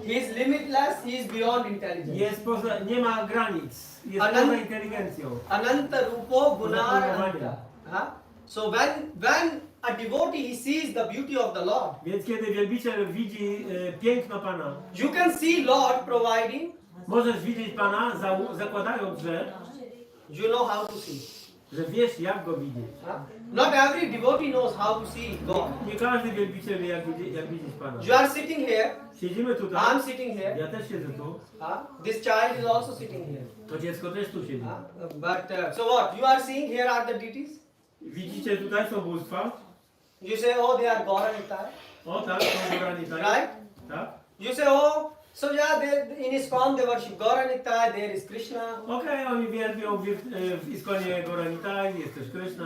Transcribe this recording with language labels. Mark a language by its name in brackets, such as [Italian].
[English] He is limitless, he is beyond intelligence. [Polish] Nie ma granic. Jest poza inteligencją. [Sanskrit] Ananta rupo gunar ananta. [English] So when a devotee he sees the beauty of the Lord. [Polish] Więc kiedy wielbiciel widzi piękno Pana, [English] You can see Lord providing. [Polish] możesz widzieć Pana zakładając, że [English] You know how to see. [Polish] wiesz jak Go widzieć. [English] Not every devotee knows how to see God. [Polish] Nie każdy wielbiciel wie jak widzieć Pana. [English] You are sitting here. [Polish] Siedzimy tutaj. [English] I'm sitting here. [Polish] Ja też siedzę tu. [English] This child is also sitting here. [Polish] To dziecko też tu siedzi. [English] But so what? You are seeing here are the deities. [Polish] Widzicie, tutaj są bóstwa. [English] You say, oh, they are Gaura Nitai. [Polish] O tak, są górani tak. [English] Right? [Polish] Tak? [English] You say, oh, so yeah, in ISKCON they worship Gaura Nitai, there is Krishna. [Polish] Okej, oni wielbią w Iskonie Goranitai, jest też Krishna.